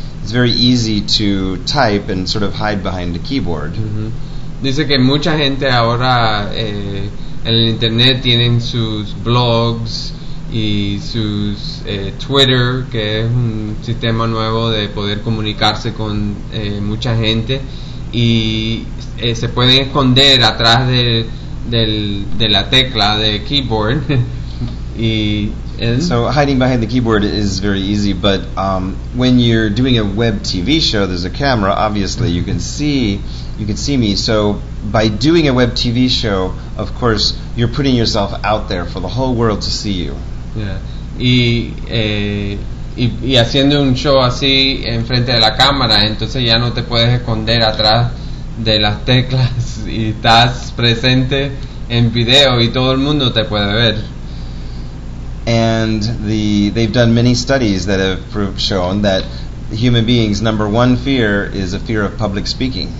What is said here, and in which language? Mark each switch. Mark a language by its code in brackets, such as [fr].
[en] It's very easy to type and sort of hide behind a keyboard. Mm-hmm. [es] Dice que mucha gente ahora en el internet tienen sus blogs y sus Twitter, que es un sistema nuevo de poder comunicarse con mucha gente, y se pueden esconder atrás de la tecla de keyboard. Y [en] so hiding behind the keyboard is very easy, but when you're doing a web TV show, there's a camera, obviously, mm-hmm. you can see me. So by doing a web TV show, of course, you're putting yourself out there for the whole world to see you. Yeah. [es] Y haciendo un show así en frente de la cámara, entonces ya no te puedes esconder atrás de las teclas y estás presente en video y todo el mundo te puede ver. [en] And they've done many studies that have proved shown that human beings' number one fear is a fear of public speaking.